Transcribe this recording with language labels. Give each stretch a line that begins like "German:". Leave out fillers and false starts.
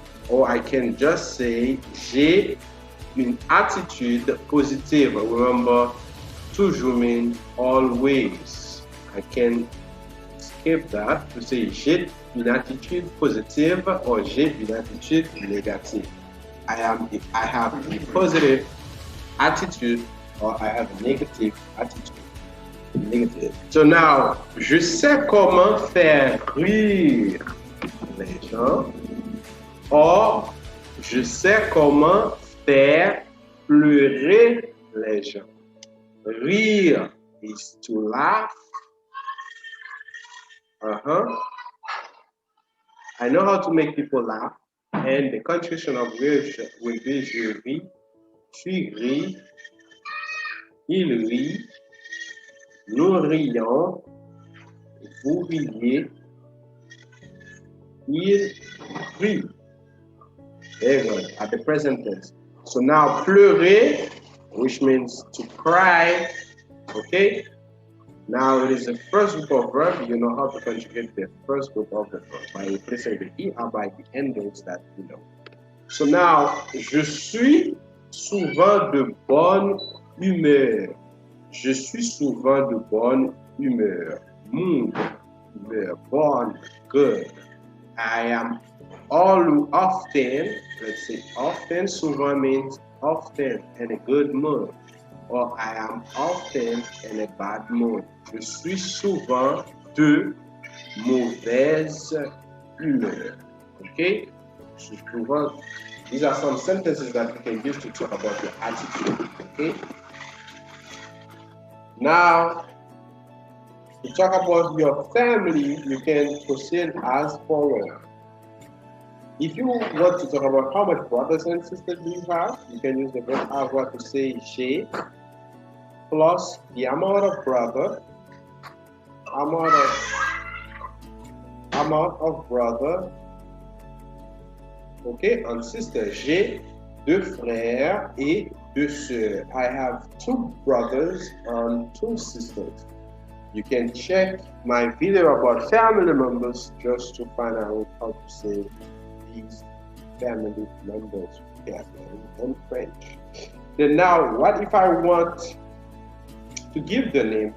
English: Or I can just say,
French: j'ai une attitude positive.
English: Remember, toujours means always. I can skip that to say,
French: j'ai une attitude positive or j'ai une attitude négative.
English: I have a positive attitude or I have a negative attitude. Negative. So now,
French: je sais comment faire rire les gens.
English: Or,
French: je sais comment faire pleurer les gens.
English: Rire is to laugh. I know how to make people laugh. And the conjugation of
French: rire
English: will be
French: je ris, tu ris, il rit, nous rions, vous riez, il rit.
English: Very good. At the present tense. So now pleurer, which means to cry. Okay. Now it is the first group of verb. You know how to conjugate the first group of the verb by replacing the E or by the endings that you know. So now,
French: je suis souvent de bonne humeur. Je suis souvent de bonne humeur.
English: Mood, humeur, bonne, good. I am often, let's say often, souvent means often in a good mood. Or I am often in a bad mood.
French: Je suis souvent de mauvaise humeur.
English: Okay? Souvent, these are some sentences that you can use to talk about your attitude. Okay? Now, to talk about your family, you can proceed as follows. If you want to talk about how much brothers and sisters do you have, you can use the verb avoir to say j'ai plus the amount of brother, amount of brother, okay, and sister.
French: J'ai deux frères et deux sœurs.
English: I have two brothers and two sisters. You can check my video about family members just to find out how to say these family members in French. Then now, what if I want to give the name?